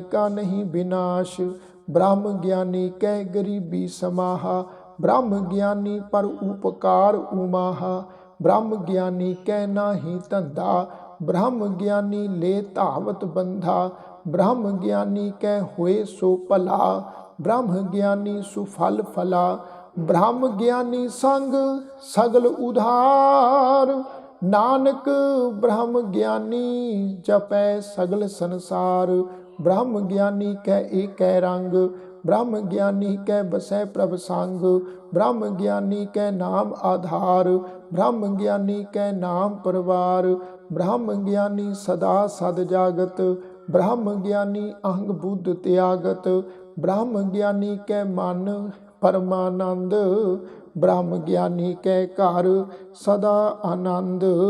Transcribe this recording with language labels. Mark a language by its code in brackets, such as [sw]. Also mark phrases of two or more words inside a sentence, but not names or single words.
[hi] का नहीं विनाश, ब्रह्म ज्ञानी कै गरीबी समाहा, ब्रह्म ज्ञानी पर उपकार उमाहा, ब्रह्म ज्ञानी कै नाही धंधा, ब्रह्म ज्ञानी ले धावत बंधा, ब्रह्म ज्ञानी कै होए सो भला, ब्रह्म ज्ञानी सुफल फला, ब्रह्म ज्ञानी संग सगल उधार, नानक ब्रह्म ज्ञानी जपै सगल संसार, ब्रह्म ज्ञानी कै एक रंग, ब्रह्म ज्ञानी कै बसै प्रभ संग, ब्रह्म ज्ञानी कै नाम आधार, ब्रह्म ज्ञानी कै नाम परवार, ब्रह्म ज्ञानी सदा सद जागत, ब्रह्म ज्ञानी अहंग बुद्ध त्यागत, ब्रह्म ज्ञानी कै मन परमानंद, ब्रह्म ज्ञानी कै घर सदा आनंद,